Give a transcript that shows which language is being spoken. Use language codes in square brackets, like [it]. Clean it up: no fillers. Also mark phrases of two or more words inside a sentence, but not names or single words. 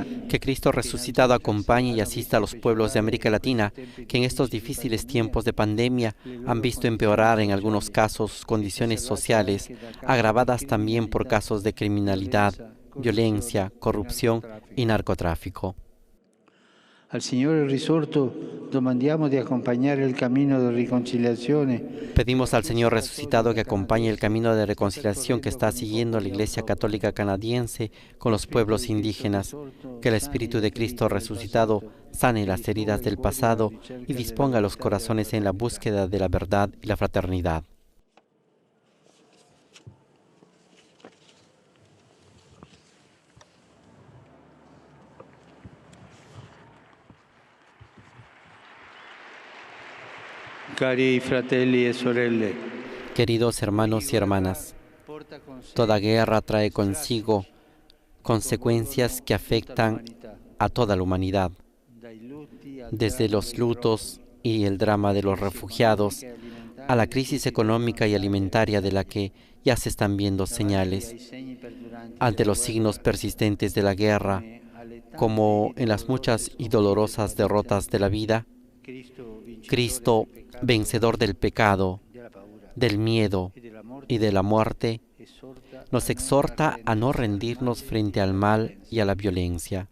[es] Que Cristo resucitado acompañe y asista a los pueblos de América Latina, que en estos difíciles tiempos de pandemia han visto empeorar en algunos casos sus condiciones sociales, agravadas también por casos de criminalidad, violencia, corrupción y narcotráfico. [it] Al Signore risorto domandiamo di accompagnare il cammino di riconciliazione. [es] Pedimos al Señor resucitado que acompañe el camino de reconciliación que está siguiendo la Iglesia Católica Canadiense con los pueblos indígenas, que el Espíritu de Cristo resucitado sane las heridas del pasado y disponga los corazones en la búsqueda de la verdad y la fraternidad. [it] Cari fratelli e sorelle, [es] queridos hermanos y hermanas, toda guerra trae consigo consecuencias que afectan a toda la humanidad, desde los lutos y el drama de los refugiados a la crisis económica y alimentaria de la que ya se están viendo señales, ante los signos persistentes de la guerra, como en las muchas y dolorosas derrotas de la vida, Cristo, vencedor del pecado, del miedo y de la muerte, nos exhorta a no rendirnos frente al mal y a la violencia.